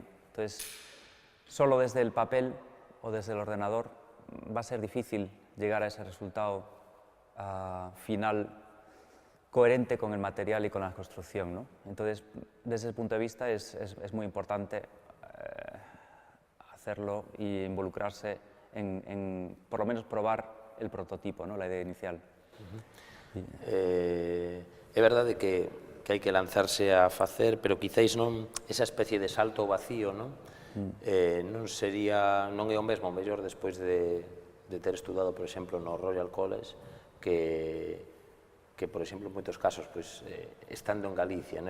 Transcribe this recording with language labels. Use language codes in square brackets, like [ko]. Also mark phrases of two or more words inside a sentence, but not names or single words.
[es] Entonces, solo desde el papel o desde el ordenador va a ser difícil llegar a ese resultado final coherente con el material y con la construcción, ¿no? Entonces, desde ese punto de vista es muy importante hacerlo y involucrarse en por lo menos probar el prototipo, ¿no? La idea inicial. [gl] É verdade que hai que lanzarse a facer, pero quizáis non esa especie de salto ao vacío, non? Non é o mesmo, mellor, despois de ter estudado, por exemplo, no Royal College, que por exemplo, en moitos casos, pois, estando en Galicia, non?